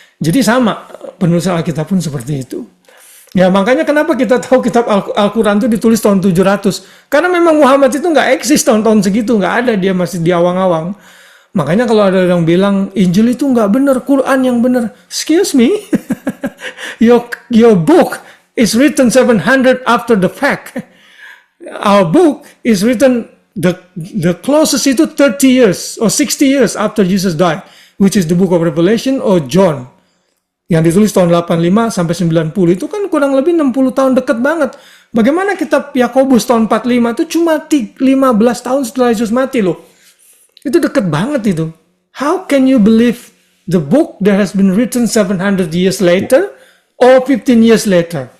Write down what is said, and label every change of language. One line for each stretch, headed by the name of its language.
Indonesian: Jadi sama penulisan Alkitab pun seperti itu. Ya makanya kenapa kita tahu kitab Al-Quran itu ditulis tahun 700. Karena memang Muhammad itu nggak eksis tahun-tahun segitu. Nggak ada, dia masih di awang-awang. Makanya kalau ada yang bilang Injil itu nggak benar, Quran yang benar.
English: Excuse me, your book is written 700 after the fact. Our book is written the closest itu 30 years or 60 years after Jesus died, which is the book of Revelation or John.
Indonesian: Yang ditulis tahun 85 sampai 90 itu kan kurang lebih 60 tahun, dekat banget. Bagaimana kitab Yakobus tahun 45 itu cuma 15 tahun setelah Yesus mati loh. Itu dekat banget itu.
English: How can you believe the book that has been written 700 years later or 15 years later?